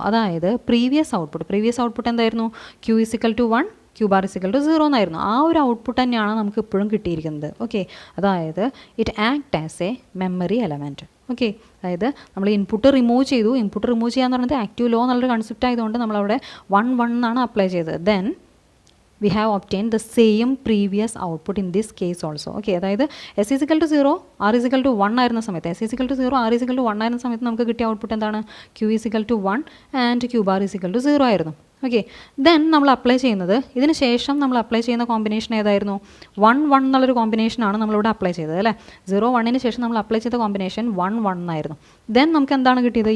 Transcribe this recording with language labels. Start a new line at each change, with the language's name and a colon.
Malayalam: അതായത് previous output എന്തായിരുന്നു? Q=1 Q=0 എന്നായിരുന്നു. ആ ഒരു ഔട്ട്പുട്ട് തന്നെയാണ് നമുക്ക് ഇപ്പോഴും കിട്ടിയിരിക്കുന്നത്. ഓക്കെ, അതായത്
English: It act as a memory element.
Malayalam: Okay, അതായത് നമ്മൾ ഇൻപുട്ട് റിമൂവ് ചെയ്തു. ഇൻപുട്ട് റിമൂവ് ചെയ്യാന്ന് പറയുന്നത് ആക്റ്റീവ് ലോ എന്നുള്ളൊരു കൺസെപ്റ്റ് ആയതുകൊണ്ട് നമ്മളവിടെ 1 എന്നാണ് അപ്ലൈ ചെയ്തത്.
English: Then we have obtained the same previous output in this case also.
Malayalam: Okay, അതായത് S=0 R=1 ആയിരുന്ന സമയത്ത് S=0 R=1 ആയിരുന്ന സമയത്ത് നമുക്ക് കിട്ടിയ ഔട്ട്പുട്ട് എന്താണ്? Q=1 ആൻഡ് Q=0 ആയിരുന്നു. ഓക്കെ, ദെൻ നമ്മൾ അപ്ലൈ ചെയ്യുന്നത് ഇതിന് ശേഷം നമ്മൾ അപ്ലൈ ചെയ്യുന്ന കോമ്പിനേഷൻ ഏതായിരുന്നു? 1 എന്നുള്ളൊരു കോമ്പിനേഷനാണ് നമ്മളിവിടെ അപ്ലൈ ചെയ്തത് അല്ലേ. 0 1ന് ശേഷം നമ്മൾ അപ്ലൈ ചെയ്ത കോമ്പിനേഷൻ 1 ആയിരുന്നു. ദെൻ നമുക്ക് എന്താണ് കിട്ടിയത്?